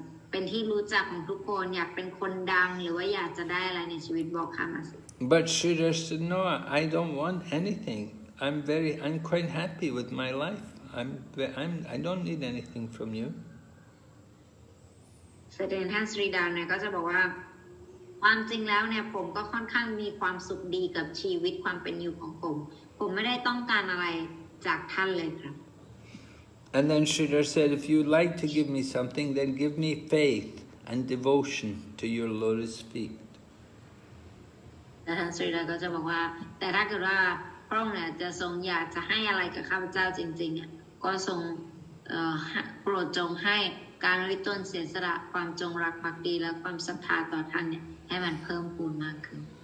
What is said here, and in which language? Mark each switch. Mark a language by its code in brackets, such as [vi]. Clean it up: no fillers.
[th] เป็นที่รู้จักของทุกคนอยากเป็นคนดังหรือว่าอยากจะได้อะไรในชีวิตบอกข้ามาสิ [en] But Sridhar said, no, I don't want anything. I'm quite happy with my life. I don't need anything from you. [th] แสดงท่านสรีดาเนี่ยก็จะบอกว่าความจริงแล้วเนี่ยผมก็ค่อนข้างมีความสุขดีกับชีวิตความเป็นอยู่ของผมไม่ได้ต้องการอะไรจากท่านเลยครับ [en] And then Sridhar said, if you'd like to give me something, then give me faith and devotion to your lotus feet. [th] แต่ท่านสรีดาก็จะบอกว่าแต่ถ้าเกิดว่าพระองค์เนี่ยจะทรงอยากจะให้อะไรกับข้าพเจ้าจริงๆเนี่ยก็ทรงโปรดจงให้การริต้นเสียสละความจงรักภักดีและความศรัทธาต่อท่านเนี่ยให้มันเพิ่มพูนมากขึ้น